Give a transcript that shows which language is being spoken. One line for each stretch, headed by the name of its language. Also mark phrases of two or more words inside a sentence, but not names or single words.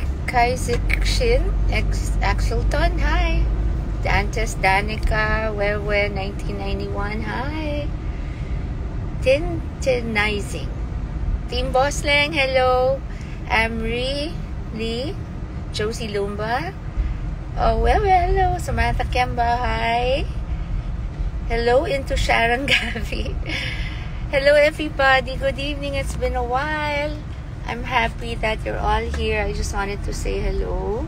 English: Kaizikshin, Axelton, hi. Dantes Danica, Wewe 1991, hi. Tintinizing. Team Bosleng, hello. Amri Lee, Josie Lumba. Oh, Wewe, hello. Samantha Kemba, hi. Hello into Sharon Gavi. Hello everybody, good evening. It's been a while. I'm happy that you're all here. I just wanted to say hello.